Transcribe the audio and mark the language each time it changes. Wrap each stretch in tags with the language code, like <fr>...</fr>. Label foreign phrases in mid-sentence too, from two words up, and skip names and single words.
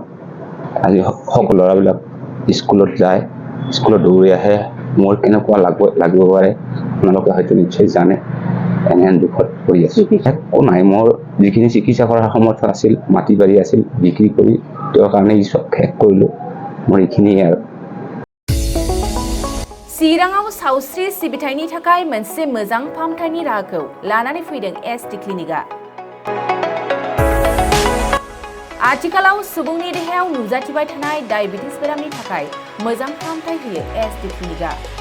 <as>আজি সকলো ল'ৰাবিলাক স্কুলত যায়, স্কুলত দৌৰি আহে, মোৰ কেনেকুৱা লাগিব পাৰে আপোনালোকে হয়তো নিশ্চয় জানে। এনে দুখত পৰি আছোঁ, একো নাই। মোৰ যিখিনি চিকিৎসা কৰাৰ সামৰ্থ্য আছিল, মাটি বাৰী আছিল, বিক্ৰী কৰি তেওঁৰ কাৰণে চব শেষ কৰিলোঁ। মোৰ এইখিনিয়ে আৰু।</as> <brx>चिराङाव सावस्रि सिबिथायनि थाखाय मोनसे मोजां फाहामथायनि राहाखौ लानानै फैदों एसटी क्लिनिकआ। आथिखालाव सुबुंनि देहायाव नुजाथिबाय थानाय डायबिटिस बेरामनि थाखाय मोजां फाहामथाय होयो एसटी क्लिनिकआ।</brx>